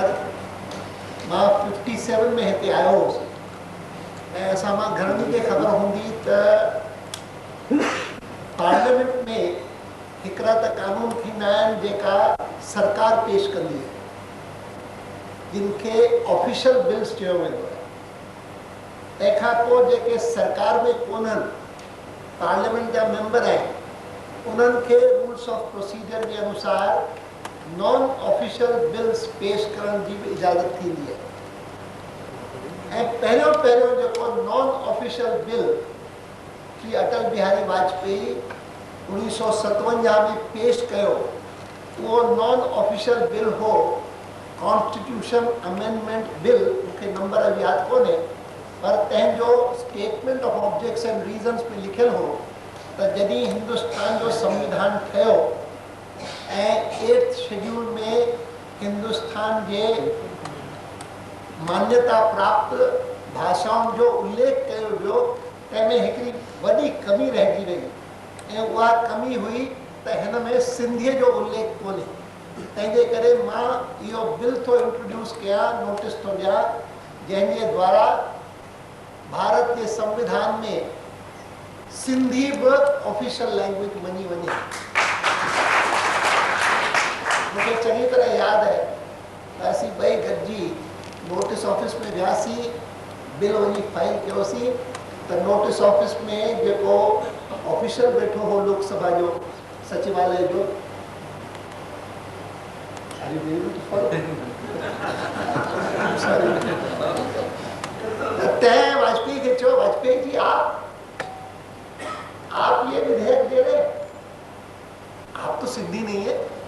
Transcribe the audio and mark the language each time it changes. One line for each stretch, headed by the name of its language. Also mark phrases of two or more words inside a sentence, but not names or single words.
Sindhi: मां 57 में हिते आयो हुउसि ऐं असां मां घणनि खे ख़बर हूंदी त पार्लियामेंट में हिकिड़ा त कानून थींदा आहिनि जेका सरकार पेश कंदी आहे, जिन खे
English: official bills
Sindhi: चयो वेंदो आहे। तंहिंखां पोइ जेके सरकार में कोन्हनि, पार्लियामेंट जा मेंबर आहिनि, उन्हनि खे
English: rules of procedure
Sindhi: जे अनुसार
English: non official bills
Sindhi: पेश करण जी बि इजाज़त थींदी आहे। ऐं पहिरियों जेको
English: non official bill
Sindhi: श्री अटल बिहारी वाजपेयी 1957 में पेश कयो, उहो
English: non official bill
Sindhi: हो
English: constitution amendment bill.
Sindhi: मूंखे नंबर अब यादि कोन्हे, पर तंहिंजो
English: statement of objects and reasons
Sindhi: में लिखियलु हो त जॾहिं हिंदुस्तान जो संविधान ठहियो ऐं 8th शेड्यूल में हिंदुस्तान जे मान्यता प्राप्त भाषाउनि जो उल्लेख कयो वियो, तंहिंमें हिकिड़ी वॾी कमी रहिजी वई ऐं उहा कमी हुई त हिन में सिंधीअ जो उल्लेख कोन्हे। तंहिंजे करे मां इहो बिल थो इंट्रोड्यूस कयां, नोटिस थो ॾियां, जंहिंजे द्वारा भारत जे संविधान में सिंधी बि
English: official language
Sindhi: मञी वञे। मूंखे चङी तरह यादि आहे त असीं ॿई गॾिजी
English: notice office
Sindhi: में वियासीं, बिल वञी फाइल कयोसीं त
English: notice office
Sindhi: में जेको ऑफिशियल वेठो हो लोकसभा जो सचिवालय जो, तैं वाजपेयी के चो,
Hindi: वाजपेयी जी आप ये विधेयक दे रहे, आप तो सिंधी नहीं है।